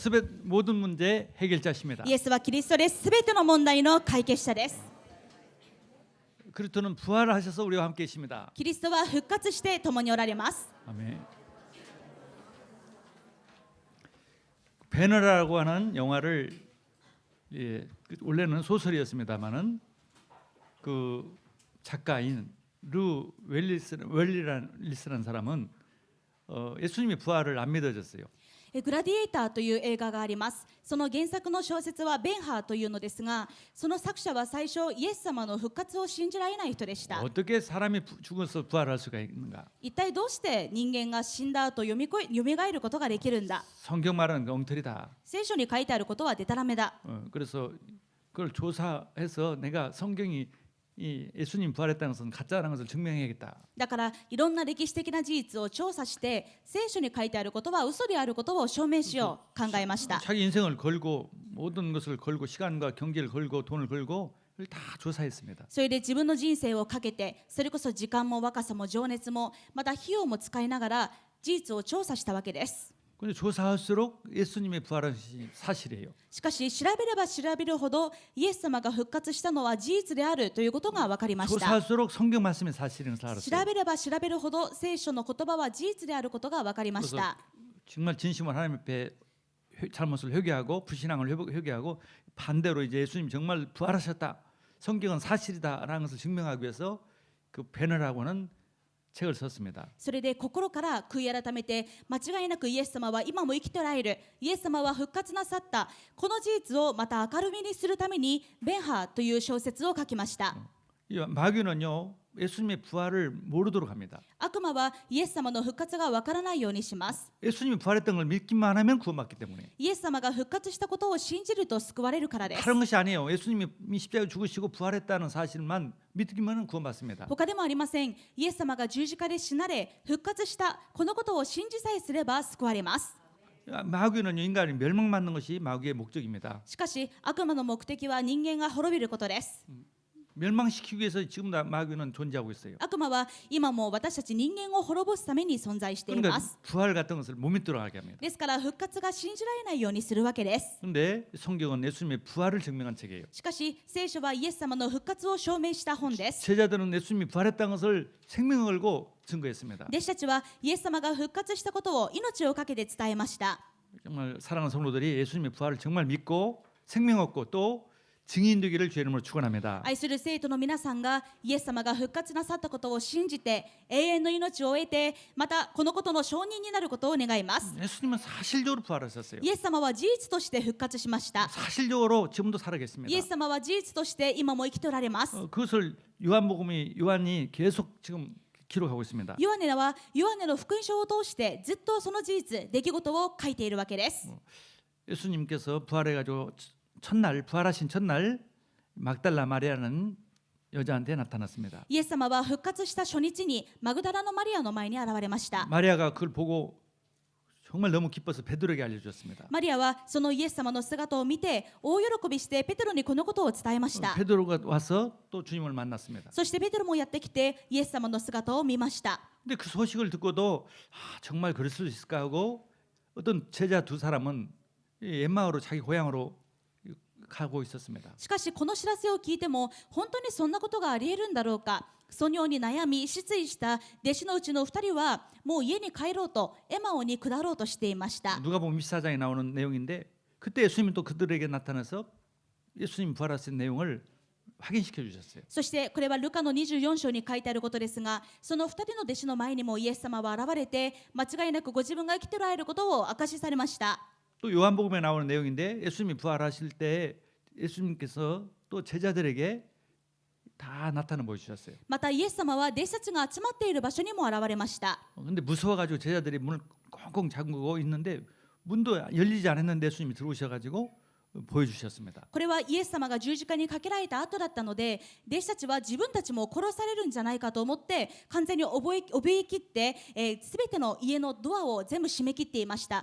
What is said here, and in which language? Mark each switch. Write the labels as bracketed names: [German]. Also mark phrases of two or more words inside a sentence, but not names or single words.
[Korean] 모든 문제 해결자십니다. [Japanese] イエスはキリストです。すべての問題の解決者です。 [Korean] 그리스도는 부활하셔서 우리와 함께 계십니다. [Japanese] キリストは復活して共におられます。 [Korean] 아멘. 배너라고 하는 영화를 원래는 소설이었습니다만은 그 작가인 루 웰리라는 사람은 예수님의 부활을 안 믿어졌어요. [Japanese] グラディエーターという映画があります。その原作の小説はベンハーというのですが、その作者は最初イエス様の復活を信じられない人でした。 [Korean] 어떻게 사람이 죽어서 부활할 수가 있는가? [Japanese] 一体どうして人間が死んだ後よみがえることができるんだ。 [Korean] 성경 말하는 게 엉터리다. [Japanese] 聖書に書いてあることはデタラメだ。 [Korean] 그래서 그걸 조사해서 내가 성경이 이 예수님 부활했다는 것은 가짜라는 것을 증명해야겠다. [Japanese] だからいろんな歴史的な事実を調査して聖書に書いてあることは嘘であることを証明しよう考えました。 [Korean] 자기 인생을 걸고 모든 것을 걸고 시간과 경기를 걸고 돈을 걸고 그걸 다 조사했습니다. [Japanese] それで自分の人生をかけてそれこそ時間も若さも情熱もまた費用も使いながら事実を調査したわけです。 [Korean] 근데 조사할수록 예수님의 부활은 사실이에요. [Japanese] しかし調べれば調べるほどイエス様が復活したのは事実であるということが分かりました。 [Korean] 조사할수록 성경 말씀이 사실인 줄 [Japanese] 調 [Korean] 알았어요. [Japanese] べれば調べるほど聖書の言葉は事実であることが分かりまし [Korean] 그래서 [Japanese] た。 [Korean] 정말 진심으로 하나님 앞에 잘못을 회개하고 불신앙을 회개하고 반대로 이제 예수님 정말 부활하셨다. 성경은 사실이다라는 것을 증명하기 위해서 그 배너라고 하는 책을 썼습니다. [Japanese] それで心から悔い改めて間違いなくイエス様は今も生きておられる、イエス様は復活なさった、この事実をまた明るみにするためにベンハーという小説を書きました。 [Korean] 이 마귀는요 예수님의 부활을 모르도록 합니다. [Japanese] 悪魔はイエス様の復活がわからないようにします。 [Korean] 예수님이 부활했던 걸 믿기만 하면 구원받기 때문에. [Japanese] イエス様が復活したことを信じると救われるからです。 [Korean] 다른 것이 아니에요. 예수님이 십자가에 죽으시고 부활했다는 사실만 믿기면 구원받습니다. [Japanese] 他でもありません。イエス様が十字架で死なれ復活したこのことを信じさえすれば救われます。 [Korean] 마귀는 인간이 멸망받는 것이 마귀의 목적입니다. [Japanese] しかし悪魔の目的は人間が滅びることです。 [Korean] 멸망시키기 위해서 지금 다 마귀는 존재하고 있어요. [Japanese] 悪魔は今も私たち人間を滅ぼすために存在していま [Korean] 그러니까 [Japanese] す。 [Korean] 부활 같은 것을 못 믿도록 하게 합니다. [Japanese] ですから復活が信じられないようにするわけです。 [Korean] 그런데 성경은 예수님의 부활을 증명한 책이에요. [Japanese] しかし聖書はイエス様の復活を証明した本です。 [Korean] 제자들은 예수님이 부활했다는 것을 생명을 걸고 증거했습니다. [Japanese] 弟子たちはイエス様が復活したことを命を懸けて伝えました。 [Korean] 정말 사랑하는 성도들이 예수님의 부활을 정말 믿고 생명 얻고 또 증인되기를 주의 이름으로 축원합니다. [Japanese] 愛する生徒の皆さんがイエス様が復活なさったことを信じて永遠の命を得てまたこのことの証人になることを願います。 [Korean] 예수님은 사실적으로 부활하셨어요. [Japanese] イエス様は事実として復活しました。 [Korean] 사실적으로 지금도 살아계십니다. [Japanese] イエス様は事実として今も生きておられます。 [Korean] 그것을 요한이 계속 지금 기록하고 있습니다. [Japanese] ヨハネはヨハネの福音書を通してずっとその事実出来事を書いているわけです。 [Korean] 예수님께서 부활해가지고 부활하신 첫날 막달라 마리아는 여자한테 나타났습니다. [Japanese] イエス様は復活した初日にマグダラのマリアの前に現れました。 [Korean] 마리아가 그걸 보고 정말 너무 기뻐서 베드로에게 알려주었습니다. [Japanese] マリアはそのイエス様の姿を見て大喜びしてペテロにこのことを伝えました。 [Korean] 베드로가 와서 또 주님을 만났습니다. [Japanese] そしてペテロもやってきてイエス様の姿を見ました。 [Korean] 근데 그 소식을 듣고도 정말 그럴 수 있을까 하고 어떤 제자 두 사람은 엠마오로 자기 고향으로 가고 있었습니다. [Japanese] しかしこの知らせを聞いても本当にそんなことがあり得るんだろうか、そのように悩み失意した弟子のうちの2人はもう家に帰ろうとエマオに下ろうとしていました。 [Korean] 누가복음 24장에 나오는 내용인데 그때 예수님이 또 그들에게 나타나서 예수님 부활하신 내용을 확인시켜 주셨어요. [Japanese] そしてこれはルカの24章に書いてあることですが、その2人の弟子の前にもイエス様は現れて間違いなくご自分が生きておられることを証しされました。 [Korean] 또 요한복음에 나오는 내용인데 예수님이 부활하실 때 예수님께서 또 제자들에게 다 나타나 보여주셨어요. [Japanese] またイエス様は弟子たちが集まっている場所にも現れました。 [Korean] 근데 무서워가지고 제자들이 문을 꽁꽁 잠그고 있는데 문도 열리지 않았는데 예수님이 들어오셔가지고 보여주셨습니다. [Japanese] これはイエス様が十字架にかけられた後だったので、弟子たちは自分たちも殺されるんじゃないかと思って完全に怯えきって、すべての家のドアを全部閉め切っていました。